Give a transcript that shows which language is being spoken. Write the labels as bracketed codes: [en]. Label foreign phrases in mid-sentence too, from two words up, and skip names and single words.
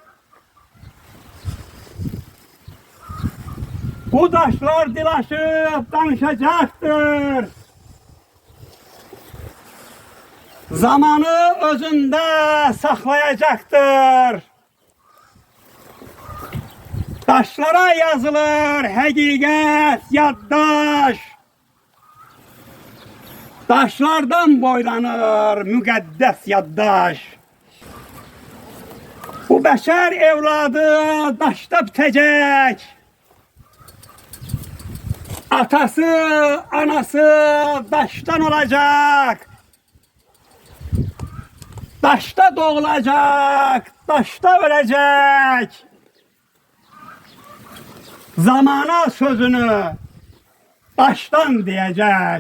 [tr] Bu daşlar dilaşıp danışacaktır. Zamanı özünde saklayacaktır. [az] Daşlara yazılır hakikat yaddaş. Daşlardan boylanır müqəddəs yaddaş. Bu bəşər evladı daşda bitəcək. [tr] Atası, anası daştan olacak. Daşta doğulacak, daşta ölecek. Zamana sözünü daştan diyecek.